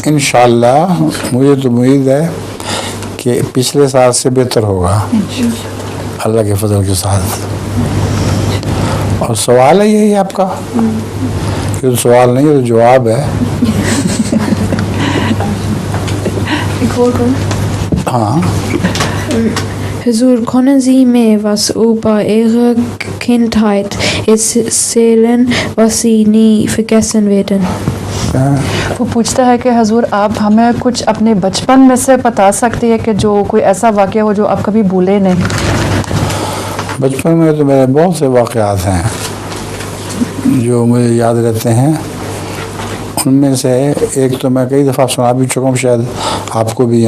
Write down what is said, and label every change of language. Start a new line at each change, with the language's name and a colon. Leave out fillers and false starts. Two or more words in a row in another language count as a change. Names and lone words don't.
Urdu: انشاءاللہ مجھے تو امید ہے کہ پچھلے سال سے بہتر ہوگا اللہ کے فضل کے ساتھ. اور سوال ہے یہی آپ کا؟ یہ تو سوال نہیں، یہ تو جواب ہے. ہاں.
German: Hazur, können Sie mir was über Ihre Kindheit erzählen, was Sie nie vergessen werden?
Urdu: وہ پوچھتا ہے کہ حضور آپ ہمیں کچھ اپنے بچپن میں سے بتا سکتے ہیں کہ جو کوئی ایسا واقعہ ہو جو آپ کبھی بھولے نہیں. بچپن میں تو میرے بہت سے واقعات ہیں جو مجھے یاد رہتے ہیں. ان میں سے ایک تو میں کئی دفعہ سنا بھی چکا ہوں، شاید آپ کو بھی.